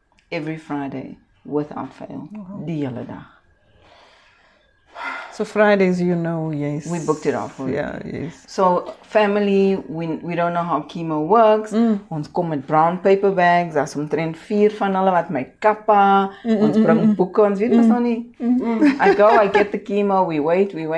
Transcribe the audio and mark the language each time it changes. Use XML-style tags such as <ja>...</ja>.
<en>Every Friday, without fail.</en> <af>Die hele dag.</af> <en>So Fridays, you know, yes. We booked it off. Yeah, yes. So family, we don't know how chemo works.</en> <af>Ons kom met</af> <en>brown paper bags.</en> <af>Daar's omtrent 4 van hulle wat my kappa. Ons bring boeke, ons weet mos nog nie.</af> <en>I go, I get the chemo, we wait.</en>